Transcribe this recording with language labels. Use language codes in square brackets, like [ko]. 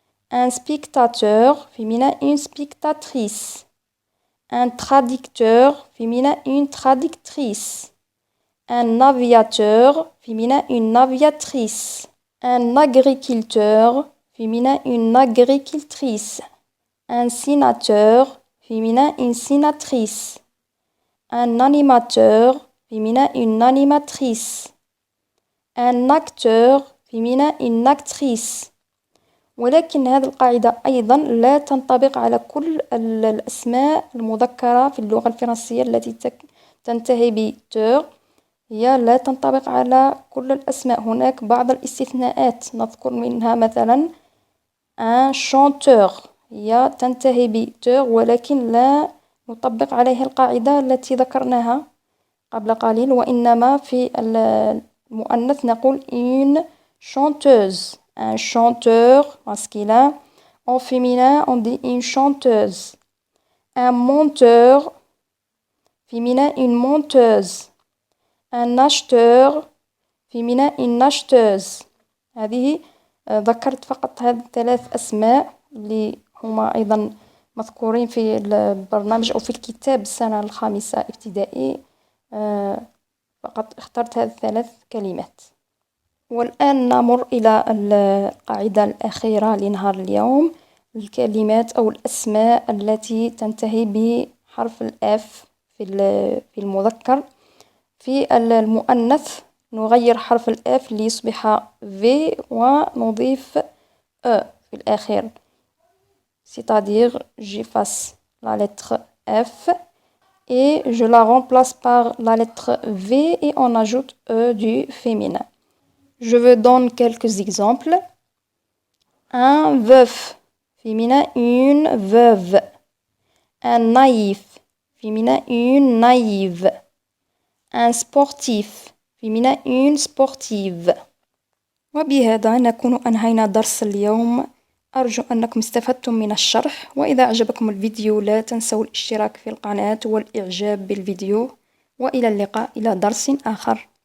[fr] un spectateur féminin une spectatrice, un traducteur féminin une traductrice, un aviateur féminin une aviatrice, un agriculteur féminin une agricultrice, un sénateur féminin une sénatrice, un animateur féminin une animatrice, un acteur féminin une actrice. [ar] ولكن هذه القاعدة أيضا لا تنطبق على كل الأسماء المذكرة في اللغة الفرنسية التي تنتهي ب -ter، هي لا تنطبق على كل الأسماء، هناك بعض الاستثناءات نذكر منها مثلا [fr] un chanteur [ar] هي تنتهي ب -ter ولكن لا نطبق عليها القاعدة التي ذكرناها قبل قليل، وإنما في المؤنث نقول [fr] une chanteuse، un chanteur masculin. En féminin on dit une chanteuse, un monteur féminin une monteuse, un acheteur féminin une acheteuse. [ar] هذه ذكرت فقط هذه الثلاث أسماء اللي هما أيضا مذكورين في البرنامج أو في الكتاب السنة الخامسة ابتدائي، فقط اخترت هذه الثلاث كلمات. والآن نمر إلى القاعدة الأخيرة لنهار اليوم، الكلمات أو الأسماء التي تنتهي بحرف الأف في المذكر. في المؤنث نغير حرف الأف ليصبح في ونضيف أ في الأخير، [fr] c'est-à-dire j'efface la lettre F et je la remplace par la lettre V et on ajoute E du féminin. Je vous donne quelques exemples. Un veuf féminin une veuve. Un naïf féminin une naïve. Un sportif féminin une sportive. [ar] وبهذا نكون أنهينا درس اليوم. أرجو أنكم استفدتم من الشرح، وإذا أعجبكم الفيديو لا تنسوا الاشتراك في القناة والإعجاب بالفيديو، وإلى اللقاء إلى درس آخر.